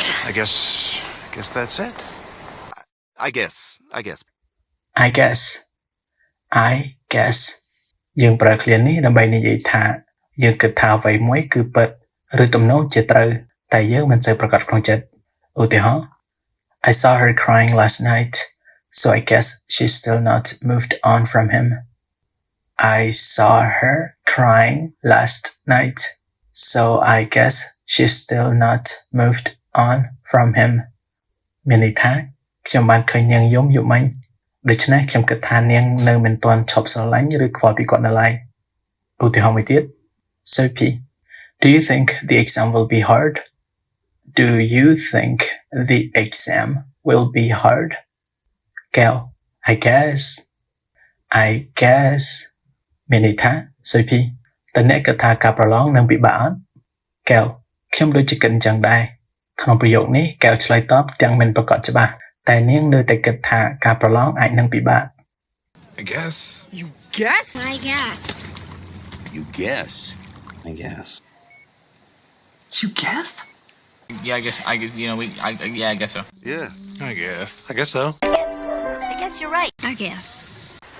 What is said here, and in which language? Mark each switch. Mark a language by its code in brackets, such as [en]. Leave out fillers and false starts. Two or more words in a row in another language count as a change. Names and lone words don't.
[en] I guess that's it. I guess. I guess I guess [km] យើងប្រើឃ្លានេះដើម្បីនិយាយថាយើងគិតថាអ្វីមួយគឺពិតឬទំនោរជាត្រូវតែ យើងមិនសូវប្រកបក្នុងចិត្តឧទាហរណ៍ [en] I saw her crying last night so I guess she's still not moved on from him I saw her crying last night so I guess she's still not moved on from him [km] មានន័យថាខ្ញុំបានឃើញនាងយំយប់មិញដូច្នេះខ្ញុំគិតថានាងនៅមិនទាន់ឈប់ស្រឡាញ់ឬខ្វល់ពីគាត់នៅឡើយឧទាហរណ៍មួយទៀត Sophie [en] Do you think the exam will be hard? Do you think the exam will be hard? [km] Gail [en] I guess [km] មានន័យថា Sophie តើអ្នកគិតថាការប្រឡងនឹងពិបាកអត់ Gail ខ្ញុំដូចជាគិតអញ្ចឹងដែរក្នុងប្រយោគនេះ Gail ឆ្លើយតបទាំងមិនប្រកបច្បាស់តែនាងនៅតែគិតថាការប្រឡងអាចនឹងពិបាក [en] I guess. You guess? I guess. You guess. I guess. You guessed? Yeah, I guess so. Yeah, I guess. I guess so. I guess you're right. I guess.